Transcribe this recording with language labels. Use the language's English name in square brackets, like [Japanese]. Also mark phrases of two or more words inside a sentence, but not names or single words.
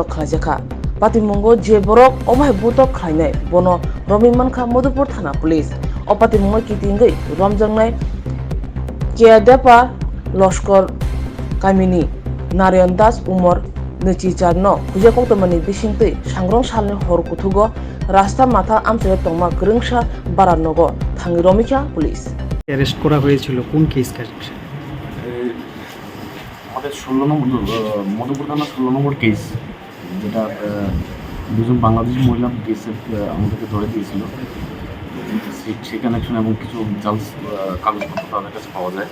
[Kok Borok] khlaijakha patimunggo je borok omai butok khlainai bono romi manka Madhupur thana police o patimunggo kitingei romjaknai Keadepa Loskor Kamini Narayan Das Umar Nuchi Charno Kuja Koktamani Bishingte Sangrong Salni Hor Kutugo Rasta Matha Amsere Tongma Grungsha Baranogo Thangi Romjakkha Police [Bangla] অ্যারেস্ট করা হয়েছিল কোন [English] case connection? [Bangla] আমাদের 16 নম্বর মধুপুর থানা 16 নম্বর কেস, যেটা দুজন বাংলাদেশি মহিলা কেসে আমাদেরকে ধরে দিয়েছিল। সেই কানেকশন এবং কিছু জালস কাগজপত্র তাদের কাছে পাওয়া যায়।